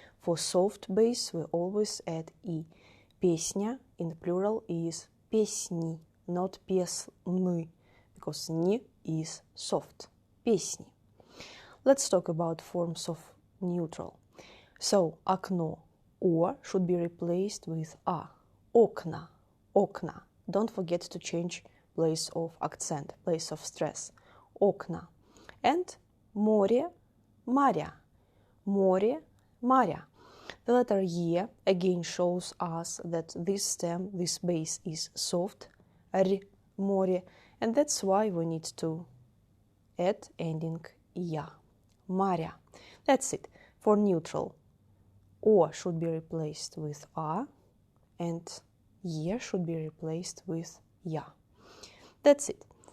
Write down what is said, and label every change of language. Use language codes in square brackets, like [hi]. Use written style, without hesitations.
[en] For soft base, we always add I. Песня in the plural is песни, not песны, because н is soft. [ru] Песни. [en] Let's talk about forms of neutral. So, окно, O should be replaced with A. [ru] Окна, окна. [en] Don't forget to change place of accent, place of stress. [ru] Окна. [en] And [ru] море, моря. Море, моря. [en] The letter E again shows us that this stem, this base is soft. [ru] Р, море. [en] And that's why we need to add ending я. Моря. That's it. For neutral, O should be replaced with A and E should be replaced with Ya. That's it.